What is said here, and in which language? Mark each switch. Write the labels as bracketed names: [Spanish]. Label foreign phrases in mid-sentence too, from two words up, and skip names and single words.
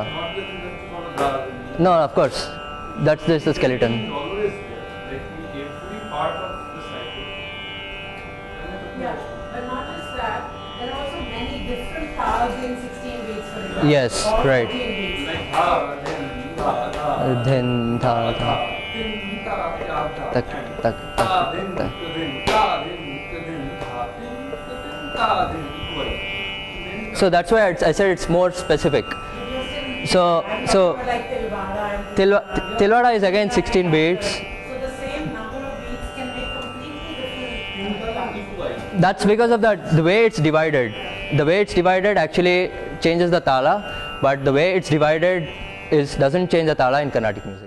[English] Not the thing that's No, of course. That's just the skeleton. always there, like in every part of the cycle. Yeah, but not just that, there are also many different taals in 16 beats, for example. Yes, or right. 14 beats. Like ha, then tha, tha, Then tha tha. then ta, ta, ta, Tak and tak ta, tak then tak. then ta, then tha, then ta, then equal. Then So that's why I said it's more specific. So I'm so talking about like Tilwara and Tilwara is again 16 beats. So the same number of beats can make completely different. That's because of the way it's divided. The way it's divided actually changes the tala, but the way it's divided doesn't change the tala in Carnatic music.